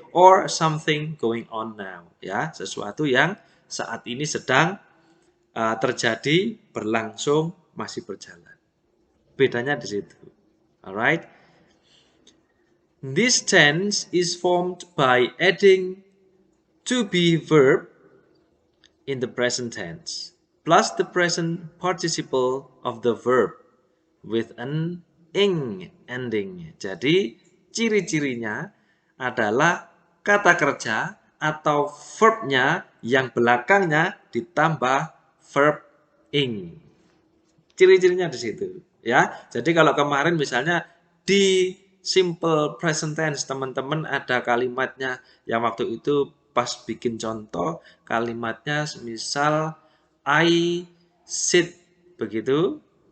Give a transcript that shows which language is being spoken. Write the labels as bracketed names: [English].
[English] Or something going on now, [Indonesian] ya, sesuatu yang saat ini sedang terjadi, berlangsung, masih berjalan. Bedanya di situ. Alright. [English] This tense is formed by adding to be verb in the present tense plus the present participle of the verb with an ing ending. [Indonesian] Jadi ciri-cirinya adalah kata kerja atau verbnya yang belakangnya ditambah verb ing. Ciri-cirinya di situ ya. Jadi kalau kemarin misalnya di simple present tense teman-teman ada kalimatnya yang waktu itu pas bikin contoh kalimatnya misal [English] I sit [Indonesian] begitu.